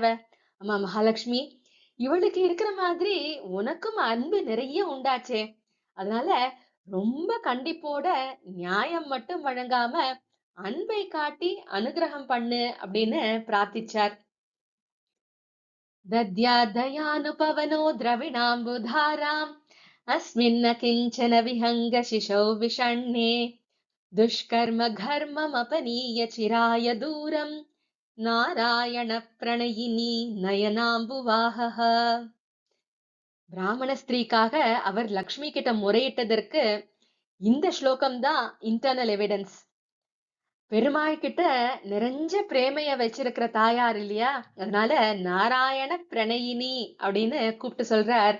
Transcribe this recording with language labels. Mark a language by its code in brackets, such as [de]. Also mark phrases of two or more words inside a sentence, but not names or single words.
[ta] அம்மா மகாலட்சுமி, இவளுக்கு இருக்கிற மாதிரி உனக்கும் அன்பு நிறைய உண்டாச்சே, அதனால ரொம்ப கண்டிப்போட நியாயம் மட்டும் வழங்காம அன்பை காட்டி அனுகிரகம் பண்ணு அப்படின்னு பிரார்த்திச்சார். [sa] दद्याद्दयानुपवनो द्रविणाम्बुधाराम् अस्मिन्न किञ्चन विहङ्ग शिशौ विषण्णे दुष्कर्म घर्ममपनीय चिराय दूरं नारायण प्रणयिनी नयनाம்புவாஹஹ. [ta] பிராமண ஸ்திரீக்காக அவர் லக்ஷ்மி கிட்ட முறையிட்டதற்கு இந்த ஸ்லோகம் தான் [en] internal evidence. [ta] பெருமாள் கிட்ட நிறைஞ்ச பிரேமைய வச்சிருக்கிற தாயார் இல்லையா, அதனால [sa] नारायण प्रणयिनी [ta] அப்படின்னு கூப்பிட்டு சொல்றார்.